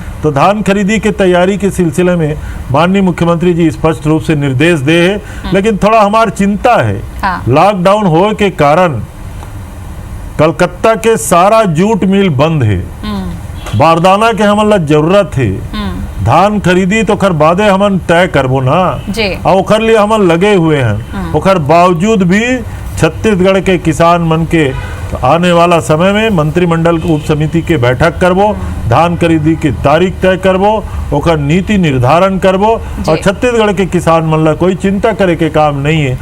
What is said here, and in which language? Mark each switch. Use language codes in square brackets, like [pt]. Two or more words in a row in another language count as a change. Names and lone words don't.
[hne] तो धान खरीदी के तैयारी के सिलसिले में माननीय मुख्यमंत्री जी स्पष्ट रूप से निर्देश दे है, लेकिन थोड़ा हमारी चिंता है, लॉकडाउन होने के कारण कलकत्ता के सारा जूट मिल बंद है, बारदाना के हमला जरूरत है, धान खरीदी तो खर बादे हमन तय करबो ना, और ओखर लिए हमन लगे हुए हैं। ओखर बावजूद भी छत्तीसगढ़ के किसान मन के आने वाला समय में मंत्रिमंडल उप समिति के बैठक करबो, धान खरीदी की तारीख तय करबो, ओकर नीति निर्धारण करबो, और छत्तीसगढ़ के किसान मन ला कोई चिंता करे के काम नहीं है।